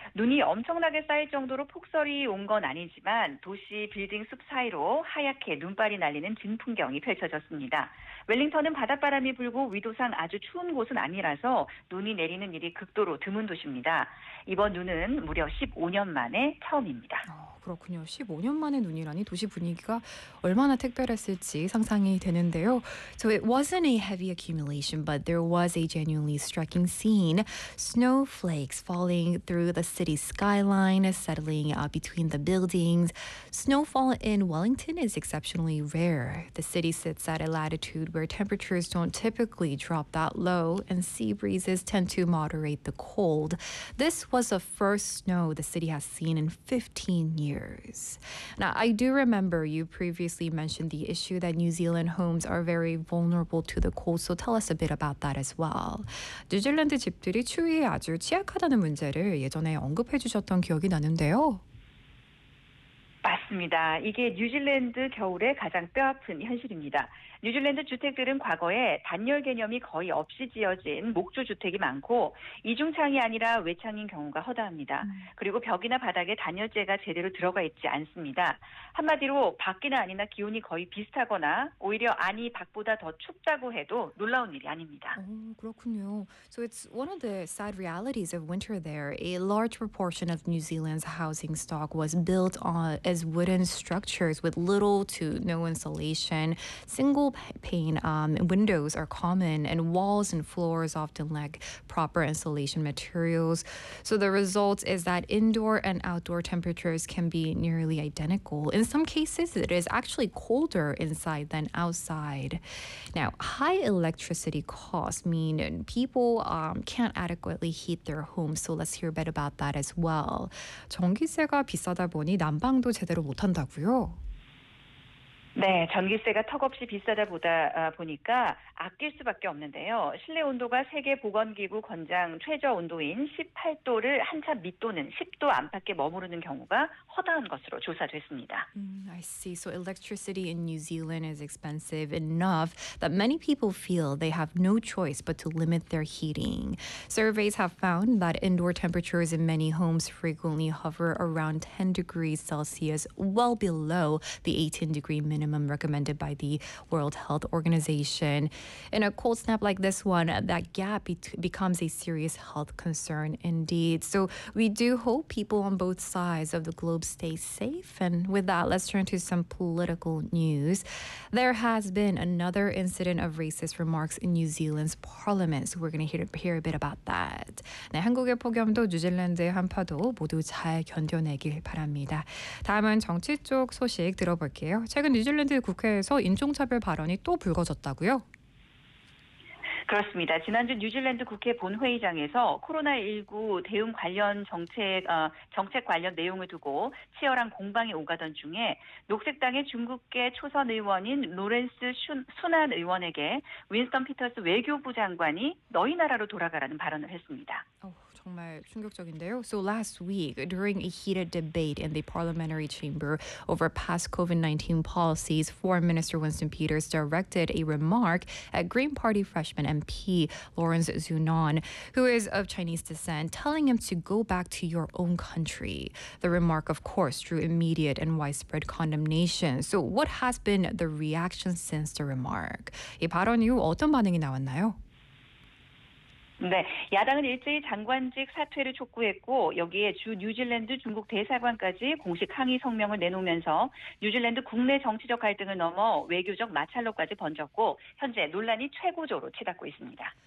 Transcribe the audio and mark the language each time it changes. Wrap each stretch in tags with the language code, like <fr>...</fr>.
<ko>눈이 엄청나게 쌓일 정도로 폭설이 온건 아니지만 도시 빌딩 숲 사이로 하얗게 눈발이 날리는 진풍경이 펼쳐졌습니다. 웰링턴은 바닷바람이 불고 위도상 아주 추운 곳은 아니라서 눈이 내리는 일이 극도로 드문 도시입니다. 이번 눈은 무려 15년 만에 처음입니다. 그렇군요. 15년 만에 눈이라니 도시 분위기가 얼마나 특별했을지 상상이 되는데요.</ko> <en>So it wasn't a heavy accumulation, but there was a genuinely striking scene. Snowflakes falling through the city skyline, settling between the buildings. Snowfall in Wellington is exceptionally rare. The city sits at a latitude where temperatures don't typically drop that low, and sea breezes tend to moderate the cold. This was the first snow the city has seen in 15 years. Now, I do remember you previously mentioned the issue that New Zealand homes are very vulnerable to the cold, so tell us a bit about that as well.</en> <ko>뉴질랜드 집들이 추위에 아주 취약하다는 문제를 예전에 언급해 주셨던 기억이 나는데요. 맞습니다. 이게 뉴질랜드 겨울의 가장 뼈아픈 현실입니다. 뉴질랜드 주택들은 과거에 단열 개념이 거의 없이 지어진 목조 주택이 많고 이중창이 아니라 외창인 경우가 허다합니다. 그리고 벽이나 바닥에 단열재가 제대로 들어가 있지 않습니다. 한마디로 밖이나 아니나 기온이 거의 비슷하거나 오히려 안이 밖보다 더 춥다고 해도 놀라운 일이 아닙니다. 그렇군요.</ko> <en>So it's one of the sad realities of winter there. A large proportion of New Zealand's housing stock was built on as wooden structures with little to no insulation. Single pane windows are common, and walls and floors often lack proper insulation materials. So the result is that indoor and outdoor temperatures can be nearly identical. In some cases, it is actually colder inside than outside. Now, high electricity costs mean people can't adequately heat their homes. So let's hear a bit about that as well.</en> <ko>전기세가 비싸다 보니 난방도 제대로 못 한다고요? 네, 전기세가 턱없이 비싸다 보다 보니까 아낄 수밖에 없는데요. 실내 온도가 세계 보건기구 권장 최저 온도인 18도를 한참 밑도는 10도 안팎에 머무르는 경우가 허다한 것으로 조사됐습니다.</ko> <en>I see. So electricity in New Zealand is expensive enough that many people feel they have no choice but to limit their heating. Surveys have found that indoor temperatures in many homes frequently hover around 10 degrees Celsius, well below the 18-degree minimum recommended by the World Health Organization. In a cold snap like this one, that gap becomes a serious health concern indeed. So we do hope people on both sides of the globe stay safe. And with that, let's turn to some political news. There has been another incident of racist remarks in New Zealand's parliament. So we're going to hear a bit about that.</en> <ko>네, 한국의 폭염도 뉴질랜드의 한파도 모두 잘 견뎌내길 바랍니다. 다음은 정치 쪽 소식 들어볼게요. 최근 뉴질랜드 국회에서 인종차별 발언이 또 불거졌다고요? 그렇습니다. 지난주 뉴질랜드 국회 본회의장에서 코로나19 대응 관련 정책 관련 내용을 두고 치열한 공방이 오가던 중에 녹색당의 중국계 초선 의원인 로렌스 순한 의원에게 윈스턴 피터스 외교부 장관이 너희 나라로 돌아가라는 발언을 했습니다. 정말 충격적인데요.</ko> <en>So last week, during a heated debate in the parliamentary chamber over past COVID-19 policies, Foreign Minister Winston Peters directed a remark at Green Party freshman MP Lawrence Zunan, who is of Chinese descent, telling him to go back to your own country. The remark, of course, drew immediate and widespread condemnation. So what has been the reaction since the remark?</en> <ko>이 발언 이후 어떤 반응이 나왔나요? 네, 야당은 일제히 장관직 사퇴를 촉구했고, 여기에 주 뉴질랜드 중국 대사관까지 공식 항의 성명을 내놓으면서 뉴질랜드 국내 정치적 갈등을 넘어 외교적 마찰로까지 번졌고, 현재 논란이 최고조로 치닫고 있습니다.</ko>